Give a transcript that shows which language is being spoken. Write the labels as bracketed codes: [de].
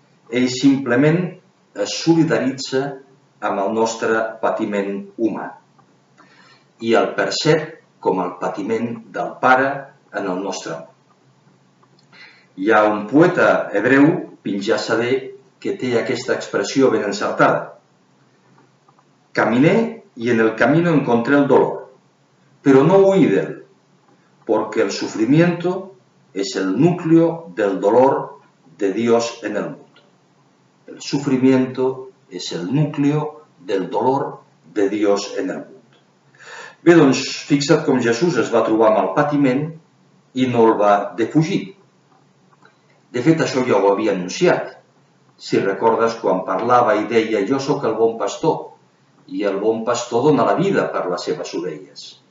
[ca] Ell simplement es solidaritza amb el nostre patiment humà i el percep com el patiment del Pare en el nostre món. Hi ha un poeta hebreu, fins ja saber que té aquesta expressió ben encertada. [es] Caminé y en el camino encontré el dolor, pero no huí de él, porque el sufrimiento es el núcleo del dolor de Dios en el mundo. El sufrimiento es el núcleo del dolor de Dios en el mundo. [ca] Bé, doncs, fixa't com Jesús es va trobar amb el patiment i no el va defugir. De fet, això ja ho havia anunciat. Si recordes, quan parlava i deia «Jo sóc el bon pastor», i el bon pastor dona la vida per les seves ovelles.